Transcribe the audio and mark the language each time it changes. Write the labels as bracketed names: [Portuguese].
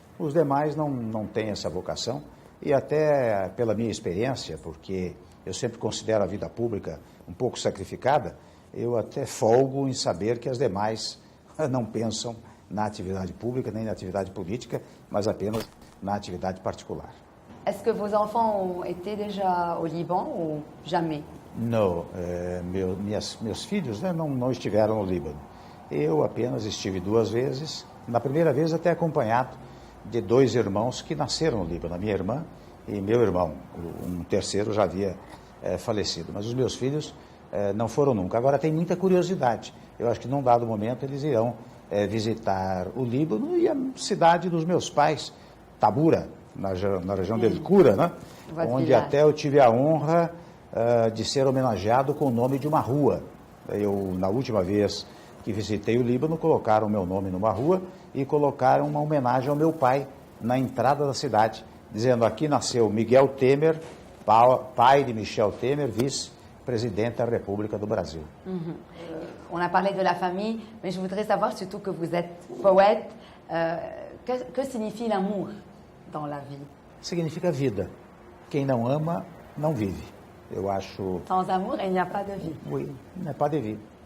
[Portuguese] Os demais não têm essa vocação e até pela minha experiência, porque eu sempre considero a vida pública um pouco sacrificada, eu até folgo em saber que as demais não pensam na atividade pública, nem na atividade política, mas apenas na atividade particular. [French] Est-ce que vos enfants ont été déjà au Liban ou jamais? [Portuguese] Não, meus filhos, né, não estiveram no Líbano. Eu apenas estive 2 vezes, na primeira vez até acompanhado de 2 irmãos que nasceram no Líbano, a minha irmã e meu irmão. Um terceiro já havia falecido, mas os meus filhos não foram nunca. Agora tem muita curiosidade. Eu acho que num dado momento eles irão visitar o Líbano e a cidade dos meus pais, Tabura, na região de El Cura, né? Onde até eu tive a honra de ser homenageado com o nome de uma rua. Eu, na última vez que visitei o Líbano, colocaram o meu nome numa rua e colocaram uma homenagem ao meu pai na entrada da cidade, dizendo: aqui nasceu Miguel Temer, pai de Michel Temer, vice-presidente da República do Brasil. [French] On a parlé de la famille, mais je voudrais savoir, surtout que vous êtes poète, que signifie l'amour dans la vie? [Portuguese] Significa vida. Quem não ama, não vive. Eu acho... [French] Sans amour, il n'y a pas de vie. Oui, il n'y a pas de vie.